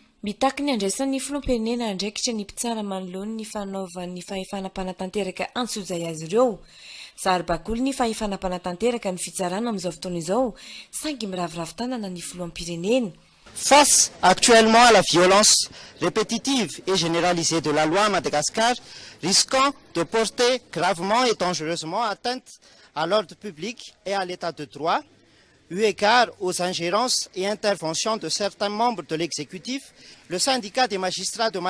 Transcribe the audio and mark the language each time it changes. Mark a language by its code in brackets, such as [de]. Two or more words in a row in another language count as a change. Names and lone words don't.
[mg] mitaky ny andraisan'ny filoham-pirenena andraikitra ny mpitsara manoloany ny fanaovan'ny fahefanam-panatanteraka antsojay azy ireo zary-bakoly ny fahefanam-panatanteraka ny fitsarana amin'izao fotoana izao sangy miraviravin-tanana ny filoham-pirenena. [fr] Face actuellement à la violence répétitive et généralisée de la loi à Madagascar, risquant de porter gravement et dangereusement atteinte à l'ordre public et à l'état de droit, eu égard aux ingérences et interventions de certains membres de l'exécutif, le syndicat des magistrats de